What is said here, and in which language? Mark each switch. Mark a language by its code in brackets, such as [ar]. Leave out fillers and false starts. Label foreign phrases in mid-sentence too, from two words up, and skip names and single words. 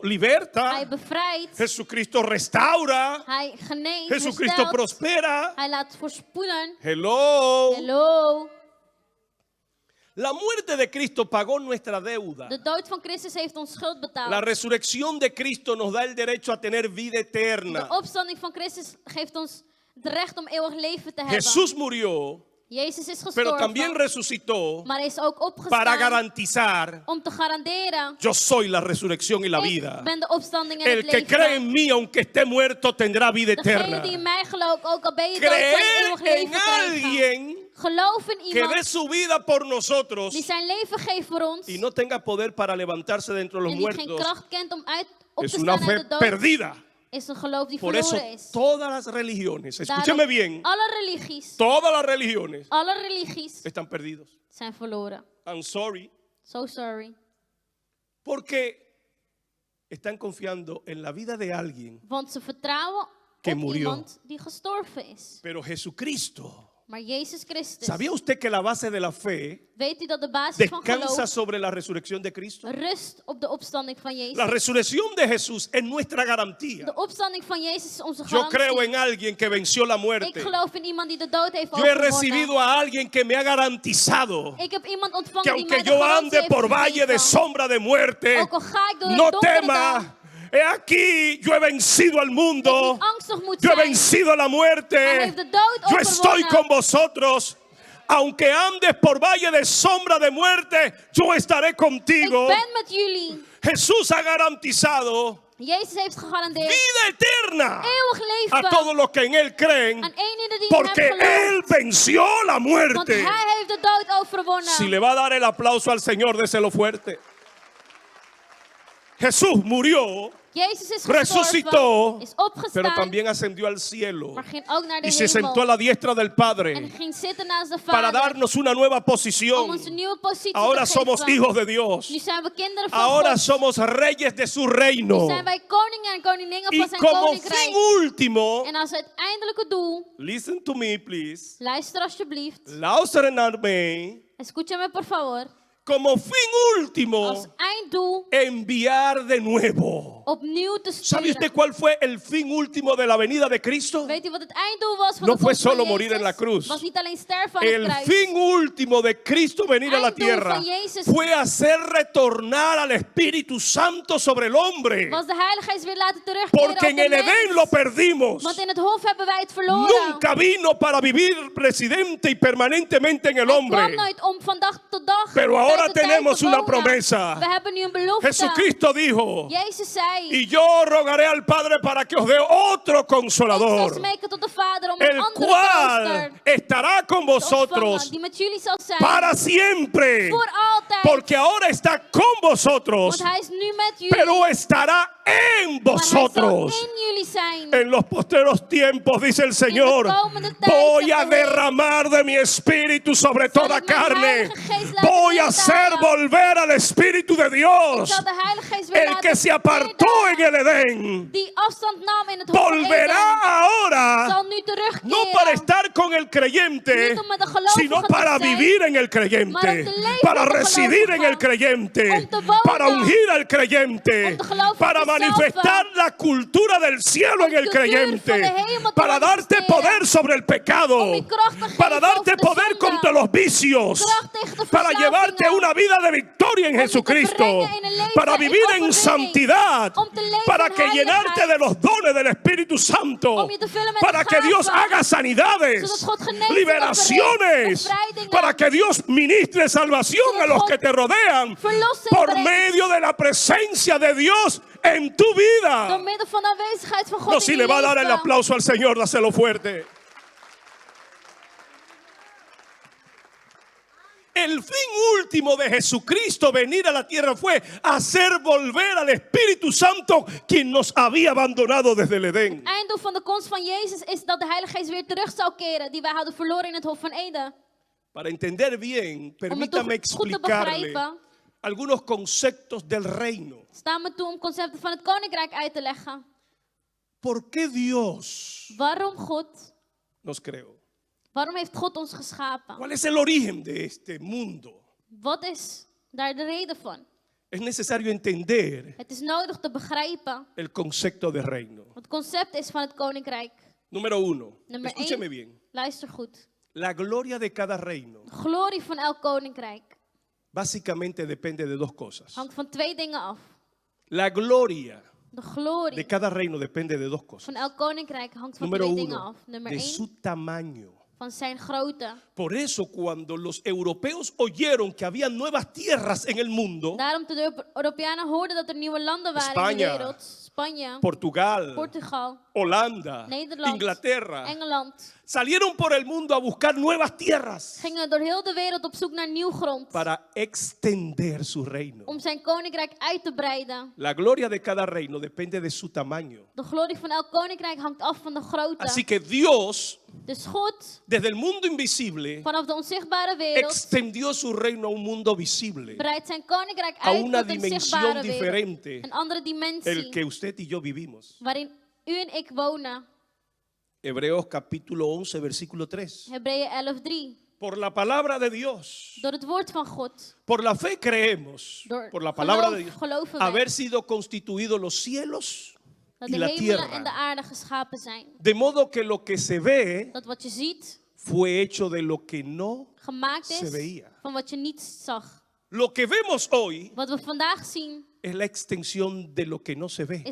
[nl] Hij [es] liberta, [nl] bevrijdt. [es] Jesucristo restaura, [nl] Hij geneest. [es] Jesucristo [nl] herstelt. [es] prospera. [nl] Hij laat voorspoelen. [en] Hello. [nl] Hallo. [es] La muerte de Cristo pagó nuestra deuda. [nl] De dood van Christus heeft ons schuld betaald. [es] La resurrección de Cristo nos da el derecho a tener vida [nl] De [es] eterna. [nl] opstanding van Christus geeft ons het recht om eeuwig leven te hebben. [es] Jesús murió, [nl] Jezus is [es] pero [nl] gestorven, [es] también resucitó [nl] maar hij is ook [es] para [nl] opgestaan [es] garantizar: [nl] om te garanderen. [es] yo soy la resurrección y la [nl] Ik [es] vida. [nl] ben de opstanding en [es] El [nl] het [es] que [nl] leven. [es] cree en mí, aunque esté muerto, tendrá vida [nl] Degene [es] eterna. [nl] die in mij gelooft, ook al ben je dood, zal je [es] Creer [nl] eeuwig [es] en [nl] leven krijgen. [es] alguien [nl] Geloof in [es] que dé [nl] iemand [es] su vida por nosotros [nl] die zijn leven geeft voor ons [es] y no tenga poder para levantarse de entre los [nl] en die geen [es] muertos [nl] kracht kent om op [es] es [nl] te [es] una [nl] staan uit [es] fe [nl] de dood, [es] perdida. [nl] is een geloof die [es] Por eso [nl] verloren is. [es] todas las religiones, [nl] Daarom, [es] escúcheme bien, [nl] alle [es] todas las religiones [nl] religies [es] están perdidos. [nl] zijn verloren. [en] I'm sorry. So sorry. [es] Porque están confiando en la vida de alguien, [nl] Want ze vertrouwen [es] Que [nl] op [es] murió. [nl] iemand die gestorven is. [es] pero Jesucristo. [nl] Maar Jezus Christus, [es] ¿Sabía usted que la base de la fe [nl] weet u dat de basis van [es] descansa [nl] geloof [es] sobre la resurrección de Cristo? [nl] rust op de opstanding van Jezus? [es] La resurrección de Jesús es nuestra garantía. [nl] De opstanding van Jezus is onze [es] Yo creo [nl] garantie. [es] en alguien que venció la [nl] Ik [es] muerte. [nl] geloof in iemand die de dood heeft [es] Yo he [nl] overwonnen. [es] recibido a alguien que me ha garantizado [nl] Ik heb iemand [es] que [nl] ontvangen die mij [es] aunque [nl] de [es] yo [nl] garantie [es] ande [nl] heeft [es] por valle de [nl] gegeven. [es] sombra de muerte, [nl] Ook al ga ik door [es] no [nl] een donkere [es] tema. [nl] dal, [es] He aquí, yo he vencido al [nl] dat ik [es] mundo. [nl] niet angstig moet [es] Yo he [nl] zijn. [es] vencido la [nl] Hij [es] muerte. [nl] heeft de dood [es] Yo estoy [nl] overwonnen. [es] con vosotros. Aunque andes por valle de sombra de muerte, yo estaré [nl] Ik [es] contigo. [nl] ben met jullie. [es] Jesús ha garantizado [nl] Jezus heeft gegarandeerd [es] vida eterna [nl] eeuwig [es] a [nl] leven [es] todos los que en Él creen, [nl] aan eenieder die in [es] porque [nl] hem gelooft. [es] Él venció la [nl] Want [es] muerte. [nl] hij heeft de dood overwonnen. [es] Si le va a dar el aplauso al Señor, déselo fuerte. Jesús murió, [nl] Jezus is [es] resucitó, [nl] gestorven, is [es] pero [nl] opgestaan, [es] también ascendió al cielo [nl] maar ging ook naar de [es] y se sentó a [nl] hemel. [es] la diestra del [nl] En [es] Padre [nl] ging zitten naast de [es] para [nl] Vader [es] darnos una nueva [nl] om [es] posición. [nl] ons een nieuwe positie [es] Ahora [nl] te [es] somos [nl] geven. [es] hijos de Dios. [nl] Nu zijn we kinderen van [es] Ahora [nl] God. [es] somos reyes de su [nl] Nu [es] reino. [nl] zijn wij koningen en koninginnen [es] Y [nl] van zijn [es] como [nl] koninkrijk. [es] fin último, [nl] En als uiteindelijke doel, [en] listen to me please, [nl] luister alsjeblieft. Lauserenarme, [es] Escúchame por favor. como fin último, [nl] Als einddoel [es] enviar de nuevo. [nl] opnieuw te [es] ¿Sabe usted [nl] sturen. [es] cuál fue el fin último de la venida de Cristo? [nl] Weet u wat het einddoel was van [es] No [nl] de [es] fue [nl] komst van [es] solo [nl] Jezus? [es] morir en la cruz. [nl] Was niet alleen sterven aan het [es] El [nl] kruis. [es] fin último de Cristo venir a la [nl] Einddoel [es] tierra [nl] van Jezus [es] fue hacer retornar al Espíritu Santo sobre el hombre. [nl] Was de Heilige Geest weer laten terugkeren [es] Porque [nl] op [es] en [nl] de [es] el [nl] mens. [es] Edén lo perdimos. [nl] Want in het hof hebben wij het verloren. [es] Nunca vino para vivir residente y permanentemente en el [nl] Hij kwam [es] hombre. [nl] nooit om van dag tot dag. [es] Pero [nl] tijd [es] ahora [nl] tot tijd [es] tenemos [nl] te [es] una [nl] wonen. [es] promesa. [nl] We hebben nu een belofte. [es] Jesucristo dijo: [nl] Jezus zei. [es] y yo rogaré al Padre para que os dé otro [nl] Ik zal [es] consolador, [nl] smeken tot de Vader om een [es] el [nl] andere [es] cual [nl] trooster [es] estará con [nl] te ontvangen, [es] vosotros [nl] die met jullie zal zijn. [es] para siempre. [nl] Voor altijd. [es] Porque ahora está con vosotros, [nl] Want hij is nu met jullie. [es] pero estará en [nl] maar hij [es] vosotros. [nl] zal in jullie zijn. [es] En los posteros tiempos, dice el Señor, [nl] komende tijd, [es] voy [nl] zegt [es] a [nl] de Heer, [es] derramar de mi espíritu sobre [nl] zal [es] toda [nl] ik mijn [es] carne. [nl] Heilige Geest laten [es] Voy a [nl] neerdalen [es] hacer [nl] Heilige. [es] volver al Espíritu de [nl] Ik [es] Dios. [nl] zal de Heilige Geest weer [es] El [nl] laten [es] que se apartó en [nl] treden. [es] el Edén [nl] Die afstand nam in het Hof van [es] volverá [nl] Eden, [es] ahora, [nl] zal nu terugkeren. [es] no para estar con el creyente, [nl] Niet om met de gelovigen [es] sino [nl] te [es] para [nl] zijn, [es] vivir en el [nl] maar om [es] creyente, [nl] te leven [es] para [nl] met de [es] residir en el [nl] gelovigen, [es] creyente, [nl] om te wonen, [es] para ungir al creyente, [nl] om de gelovigen [es] para [nl] te [es] manifestar [nl] salven, [es] la cultura del cielo [nl] om [es] en el [nl] de cultuur van de [es] creyente, [nl] hemel te [es] para darte [nl] manifesteren, [es] poder sobre el pecado, [nl] om je kracht te geven [es] para darte [nl] over de [es] poder [nl] zonde, [es] contra los vicios, [nl] kracht tegen de [es] para [nl] verslavingen, [es] llevarte una vida de victoria en [nl] om je te [es] Jesucristo, [nl] brengen in een leven [es] para [nl] in [es] vivir en [nl] overwinning, [es] santidad, [nl] om te leven [es] para [nl] in [es] que llenarte [nl] heiligheid, [es] de los dones del Espíritu Santo, [nl] om je te vullen met [es] para [nl] de [es] que Dios [nl] gaven, [es] haga sanidades, [nl] zodat God genezing [es] liberaciones, [nl] opbrengt, bevrijdingen, [es] para que Dios ministre salvación [nl] zodat [es] a los [nl] God [es] que te rodean [nl] verlossing [es] por [nl] brengt, [es] medio de la presencia de Dios en tu [nl] door [es] vida. [nl] middel van de aanwezigheid van God [es] No, [nl] in [es] si [nl] je [es] le va a dar el [nl] leven. [es] aplauso al Señor, dáselo fuerte. El fin último de Jesucristo venir a la tierra fue hacer volver al Espíritu Santo, quien nos había abandonado desde el Edén. [nl] Het einddoel van de komst van Jezus is dat de Heilige Geest weer terug zou keren, die wij hadden verloren in het Hof van Eden. [es] Para entender bien, [nl] Om het [es] permítame [nl] goed te [es] explicarle [nl] begrijpen, [es] algunos conceptos del reino. [nl] staan we toe om concepten van het koninkrijk uit te leggen. [es] ¿Por qué Dios [nl] Waarom God? [es] nos creó? [nl] Waarom heeft God ons geschapen? [es] ¿Cuál es el origen de este mundo? [nl] Wat is daar de reden van? [es] Es necesario entender [nl] Het is nodig te begrijpen [es] el concepto de reino. [nl] wat het concept is van het koninkrijk. [es] Número uno, [nl] Nummer [es] escúcheme [nl] 1, [es] bien. [nl] luister goed. [es] La gloria de cada reino [nl] De glorie van elk koninkrijk [es] básicamente depende de dos cosas. [nl] hangt van twee dingen af. [es] La gloria [nl] De glorie [es] de cada reino depende de dos cosas. [nl] van elk koninkrijk hangt van [es] Número [nl] twee dingen [es] uno, [nl] af. Nummer [es] de [nl] 1, [es] su tamaño. [nl] van zijn grootte. [es] Por eso cuando los europeos oyeron que había nuevas tierras en el mundo, [nl] Daarom toen de Europeanen hoorden dat er nieuwe landen waren in de Spanje, wereld. Spanje, [es] Portugal, [nl] Portugal, [es] Holanda, [nl] Nederland, [es] Inglaterra, [nl] Engeland. [es] salieron por el mundo a buscar nuevas tierras [nl] Gingen door heel de wereld op zoek naar nieuw grond. [es] para extender su reino. [nl] Om zijn koninkrijk uit te breiden. [es] La gloria de cada reino depende de su tamaño. [nl] De glorie van elk koninkrijk hangt af van de grootte. [es] Así que Dios, [nl] Dus God, [es] desde el mundo invisible, [nl] vanaf de onzichtbare wereld, [es] extendió su reino a un mundo visible, [nl] breidt zijn koninkrijk [es] a [nl] uit [es] una [nl] tot een [es] dimensión [nl] zichtbare wereld. [es] diferente, [nl] Een andere [es] el [nl] dimensie [es] que usted y yo vivimos. [nl] waarin u en ik wonen. [es] Hebreos capítulo 11, versículo 3. [nl] Hebreeën 11:3. [es] Por la palabra de Dios, [nl] Door het woord van God. [es] por la fe creemos, [nl] Door [es] por la palabra de Dios, [nl] geloven wij [es] haber sido constituidos los cielos [nl] dat [es] y [nl] de [es] la [nl] hemelen en de [es] tierra. [nl] aarde geschapen zijn. [es] De modo que lo que se ve [nl] Dat wat je ziet [es] fue hecho de lo que no [nl] gemaakt [es] se [nl] is [es] veía. [nl] van wat je niet zag. [es] Lo que vemos hoy [nl] Wat we vandaag zien [es] es la extensión de lo que no se ve.